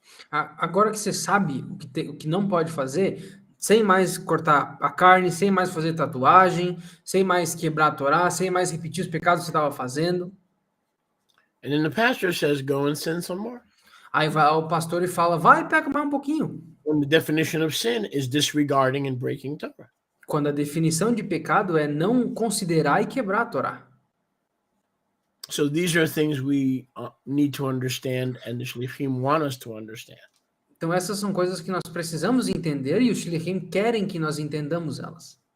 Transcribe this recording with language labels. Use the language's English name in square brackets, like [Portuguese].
[Portuguese] Agora que você sabe o que não pode fazer, sem mais cortar a carne, sem mais fazer tatuagem, sem mais quebrar a Torá, sem mais repetir os pecados que você estava fazendo. [English] And then the pastor says, go and sin some more. [Portuguese] Aí vai o pastor e fala, vai e peca mais um pouquinho. [English] When the definition of sin is disregarding and breaking Torah. [Portuguese] Quando a definição de pecado é não considerar e quebrar a Torá. [English] So these are things we need to understand, and the Shlichim want us to understand. [Portuguese] Então essas são coisas que nós precisamos entender e os Shlichim querem que nós entendamos elas.